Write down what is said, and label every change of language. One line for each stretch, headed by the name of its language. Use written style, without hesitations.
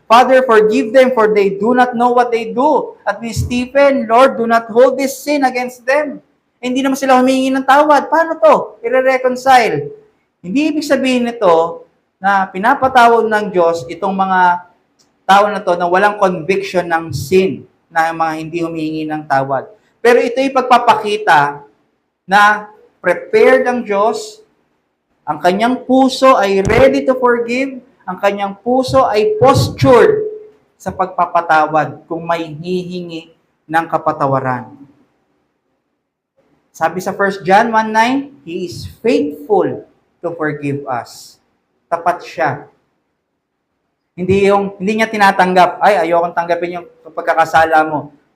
English: Father, forgive them for they do not know what they do.
Filipino: At ni
English: Stephen, Lord, do not hold this sin against them.
Filipino: Hindi naman sila humingi ng tawad. Paano to? I-reconcile. Hindi ibig sabihin nito na pinapatawad ng Diyos itong mga tao na to na walang conviction ng sin, na mga hindi humingi ng tawad. Pero ito ay pagpapakita na prepared ang Diyos, ang kanyang puso ay
English: ready to forgive,
Filipino: ang kanyang puso ay postured sa pagpapatawad kung may hihingi ng kapatawaran. Sabi sa
English: 1 John 1:9, He is faithful to forgive us.
Filipino: Tapat siya. Hindi niya tinatanggap, ay ayokong tanggapin yung pagkakasala mo.